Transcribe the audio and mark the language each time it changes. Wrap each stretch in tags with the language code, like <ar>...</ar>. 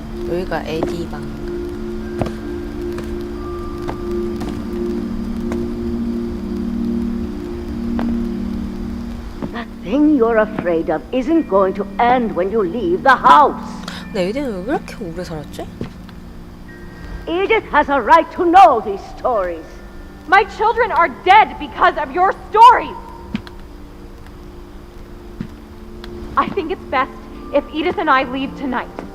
<ko>여기가 에디 방.</ko> <en>That thing you're afraid of isn't going to end when you leave the house.</en> <ko>근데 에디는 왜 그렇게 오래 살았지?</ko> <en>Edith has a right to know these stories. My children are dead because of your stories! I think it's best if Edith and I leave tonight.</en>